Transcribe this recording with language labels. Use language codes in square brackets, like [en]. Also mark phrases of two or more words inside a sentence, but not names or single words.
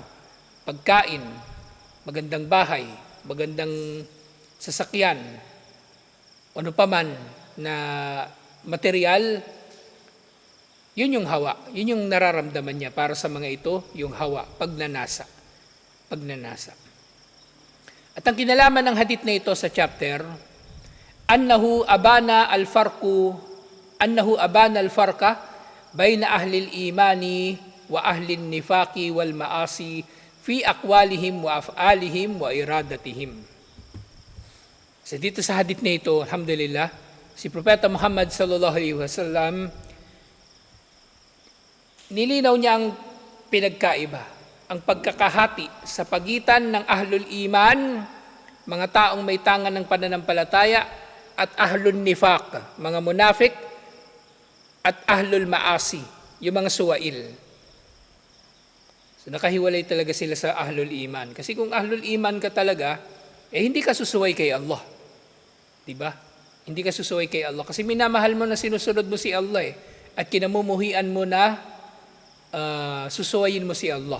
[tl] Pagkain, magandang bahay, magandang sasakyan, ano pa man na material, yun yung hawa. Yun yung nararamdaman niya para sa mga ito, yung hawa, pagnanasa. Pagnanasa. At ang kinalaman ng hadith na ito sa chapter, [ar] أنه أبان الفرق بين أهل الإيمان وأهل النفاق والمعاصي في أقوالهم وأفعالهم وإرادتهم. [tl] So dito sa hadith na ito, alhamdulillah, si Propeta Muhammad [ar] صلى الله عليه وسلم, [tl] nilinaw niya ang pinagkaiba, ang pagkakahati sa pagitan ng [ar] أهل الإيمان, [tl] mga taong may tangan ng pananampalataya, at [ar] أهل النفاق, [tl] mga munafik, at [ar] أهل المعاصي, [tl] yung mga suwail. So nakahiwalay talaga sila sa [ar] أهل الإيمان. [tl] Kasi kung [ar] أهل الإيمان [tl] ka talaga, hindi ka susuway kay Allah. Diba? Hindi ka susuway kay Allah. Kasi minamahal mo na sinusunod mo si Allah at kinamumuhian mo na susuwayin mo si Allah.